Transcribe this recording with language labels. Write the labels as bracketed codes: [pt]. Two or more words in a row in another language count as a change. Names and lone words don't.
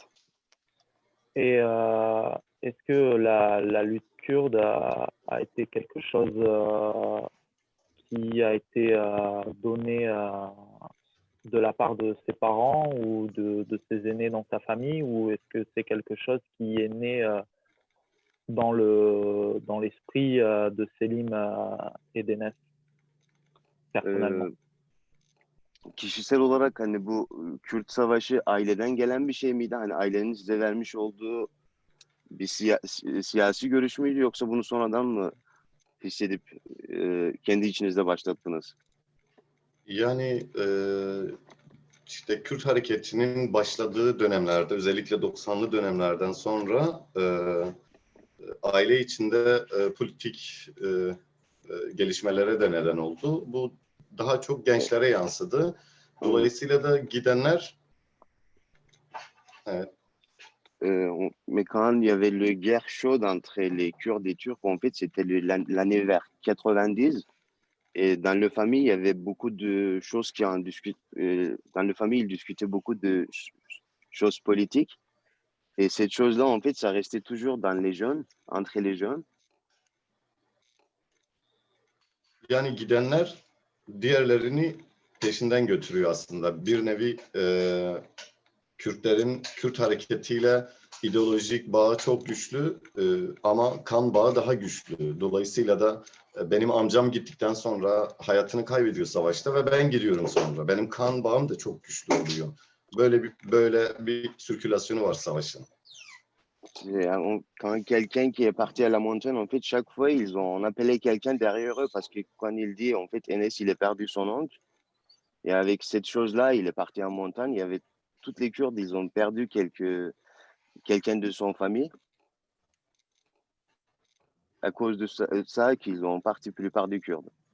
[fr] Et est-ce que la lutte kurde a été quelque chose qui a été donné de la part de ses parents ou de ses aînés dans sa famille, ou est-ce que c'est quelque chose qui est né dans l'esprit de Selim et d'Enes personnellement? [tr] Kişisel olarak hani bu Kürt Savaşı aileden gelen bir şey miydi? Hani ailenin size vermiş olduğu bir siyasi görüş müydü yoksa bunu sonradan mı hissedip kendi içinizde başlattınız? Yani işte Kürt hareketinin başladığı dönemlerde özellikle 90'lı dönemlerden sonra aile içinde politik gelişmelere de neden oldu. Bu daha çok gençlere yansıdı. Dolayısıyla da gidenler evet. [fr] Mais quand il y avait le guerre chaude entre les Kurdes et Turcs, en fait, c'était l'année vers 90. Et dans la famille, il y avait beaucoup de choses qui en discutent. Dans la famille, ils discutaient beaucoup de choses politiques. Et cette chose-là, en fait, ça restait toujours dans les jeunes, entre les jeunes. [tr] Yani gidenler diğerlerini peşinden götürüyor aslında. Bir nevi Kürtlerin Kürt hareketiyle ideolojik bağı çok güçlü ama kan bağı daha güçlü. Dolayısıyla da benim amcam gittikten sonra hayatını kaybediyor savaşta ve ben gidiyorum sonra. Benim kan bağım da çok güçlü oluyor. Böyle bir sirkülasyonu var savaşın. [fr] Quand quelqu'un qui est parti à la montagne, en fait, chaque fois, on appelait quelqu'un derrière eux parce que quand il dit, en fait, Enes, il a perdu son oncle. Et avec cette chose-là, il est parti en montagne. Il y avait toutes les Kurdes, ils ont perdu quelqu'un de son famille à cause de ça qu'ils ont parti la plupart des Kurdes.